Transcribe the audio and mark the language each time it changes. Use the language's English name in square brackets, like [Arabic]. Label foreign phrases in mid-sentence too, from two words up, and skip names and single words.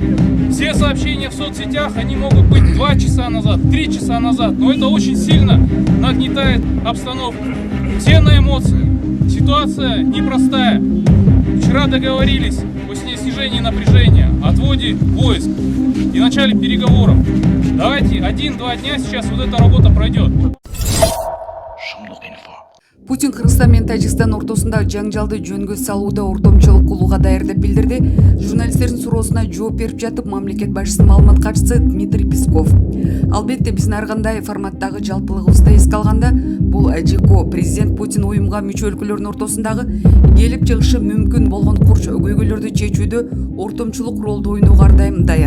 [Russian] Все сообщения в соцсетях, они могут быть 2 часа назад, 3 часа назад, но это очень сильно нагнетает обстановку. Все на эмоции. Ситуация непростая. Вчера договорились о снижении напряжения, отводе войск и начале переговоров. Давайте 1-2 дня сейчас вот эта работа пройдет. [Kyrgyz] Путин Кыргызстан менен Тажикстан ортосунда жаңжалды жөнгө салууда ортомчулук кылууга даяр деп билдирди. Журналисттердин суроосуна жооп берип жатып, мамлекет башчысынын маалымат катчысы Дмитрий Песков. Албетте биздин ар кандай форматтагы жалпылыгыбызды эске алганда, бул ЖКО президент Путин уюмга мүчө өлкөлөрдүн ортосундагы келип чыгышы мүмкүн болгон курч көйгөйлөрдү чечүүдө ортомчулук ролду ойноого ар дайым даяр.